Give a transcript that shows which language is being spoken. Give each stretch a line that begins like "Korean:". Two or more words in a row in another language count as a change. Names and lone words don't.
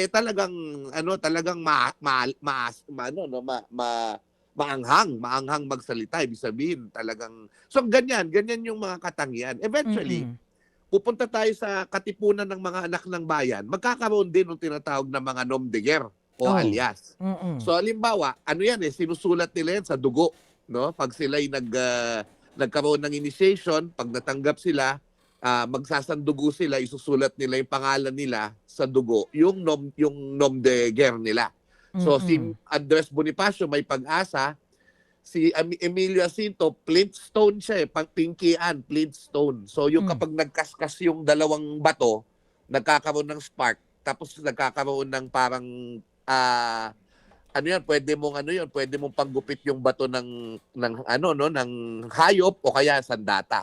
Filipino: Talagang talagang maanghang magsalita, ibig sabihin, talagang so ganyan yung mga katangian. Eventually, Mm. pupunta tayo sa katipunan ng mga anak ng bayan, magkakaroon din ng tinatawag na mga
French: nom de guerre
Filipino: o Oh. alias. Mm. So halimbawa, sinusulat nila yan sa dugo, no? Pag sila'y nagkaroon ng initiation, pag natanggap sila, magsasandugo sila, isusulat nila yung pangalan nila sa dugo, yung
French: nom de guerre
Filipino: nila. So si Mm. Andres Bonifacio may pag-asa, si Emilio Jacinto, Flintstone siya Pinkian, Flintstone. So yung Mm. kapag nagkaskas yung dalawang bato, nagkakaroon ng spark, tapos nagkakaroon ng parang pwede mong panggupit yung bato ng hayop o kaya sandata.